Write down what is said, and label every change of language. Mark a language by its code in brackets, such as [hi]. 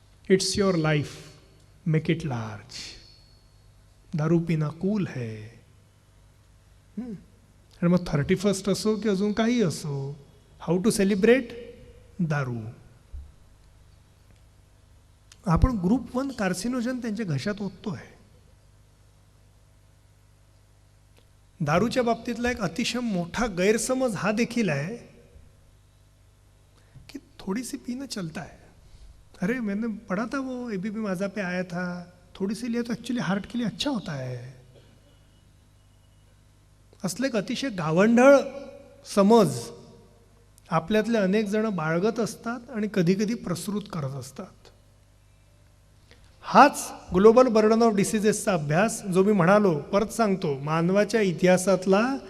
[en] It's your life, make it large. [hi] दारू पिना cool है. [mr] आणि मग 31st असो की अजून काही असो, [en] How to celebrate? [mr] दारू. आपण ग्रुप 1 कार्सिनोजन त्यांच्या घशात ओततोय. दारूच्या बाबतीतला एक अतिशय मोठा गैरसमज हा देखील आहे की [hi] थोड़ी सी पीना चलता है, अरे मैंने पढ़ा था वो एबीपी माझा पे आया था, थोड़ी सी लिया तो एक्चुअली हार्ट के लिए अच्छा होता है. [mr] असले एक अतिशय गावंढळ समज आपल्यातले अनेक जण बाळगत असतात आणि कधी कधी प्रसृत करत असतात. हाच ग्लोबल बर्डन ऑफ डिसीजेसचा अभ्यास जो मी म्हणालो, परत सांगतो, मानवाच्या इतिहासातला